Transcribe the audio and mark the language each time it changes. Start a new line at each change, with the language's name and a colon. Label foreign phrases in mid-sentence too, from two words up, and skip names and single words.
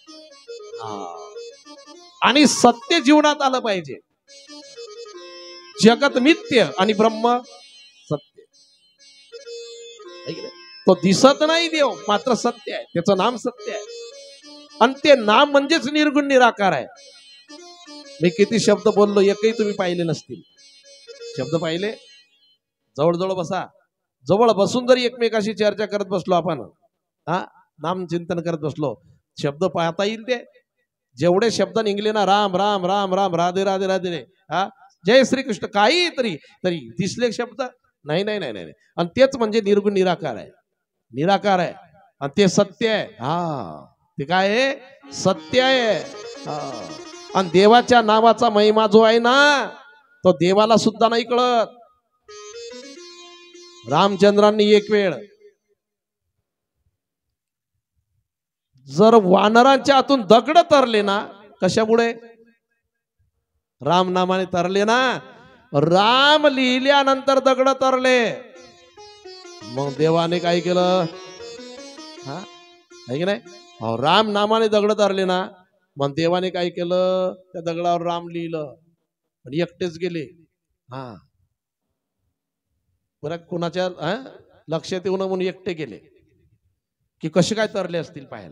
Marathi: आणि सत्य जीवनात आलं पाहिजे जगत मिथ्य आणि ब्रह्म सत्य तो दिसत नाही देव मात्र सत्य आहे त्याचं नाम सत्य आहे आणि ते नाम म्हणजेच निर्गुण निराकार आहे मी किती शब्द बोललो एकही तुम्ही पाहिले नसतील. शब्द पाहिले? जवळजवळ बसा. जवळ बसून जरी एकमेकाशी चर्चा करत बसलो आपण, नाम चिंतन करत बसलो, शब्द पाहता येईल ते. जेवढे शब्द निघले ना, राम राम राम राम, राधे राधे राधे रे, जय श्रीकृष्ण, काही तरी दिसले शब्द नाही नाही नाही नाही. आणि तेच म्हणजे निर्गुण निराकार आहे. निराकार आहे आणि ते सत्य आहे. ते काय आहे? सत्य आहे. आणि देवाच्या नावाचा महिमा जो आहे ना, तो देवाला सुद्धा नाही कळत. रामचंद्रांनी एक वेळ जर वानरांच्या हातून दगड तरले ना, कशामुळे? राम नामाने तरले ना. राम लिहिल्यानंतर दगड तरले. मग देवाने काय केलं? आहे की नाही? राम नामाने दगड तरले ना, मग देवाने काय केलं? त्या दगडावर राम लिहिलं आणि एकटेच गेले. बरं, कुणाच्या लक्षात येऊ नये म्हणून एकटे गेले की कसे काय तरले असतील पाहायला.